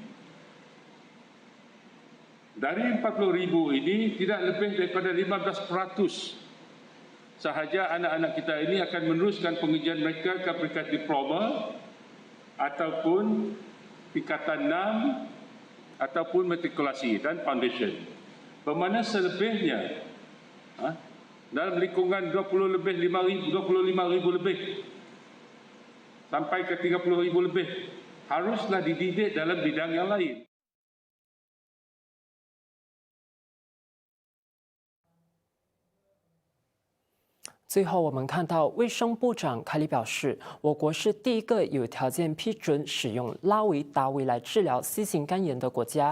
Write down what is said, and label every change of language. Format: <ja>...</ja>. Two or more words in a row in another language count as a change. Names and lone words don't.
<ms>Dari 40,000 ini tidak lebih daripada 15% sahaja anak-anak kita ini akan meneruskan pengajian mereka ke peringkat diploma ataupun tingkatan 6 ataupun matrikulasi dan foundation. Bermakna selebihnya dalam lingkungan 25,000 lebih sampai ke 30,000 lebih haruslah dididik dalam bidang yang lain.</ms> <zh>最后，我们看到卫生部长凯里表示，我国是第一个有条件批准使用拉维达韦来治疗 C 型肝炎的国家。</zh>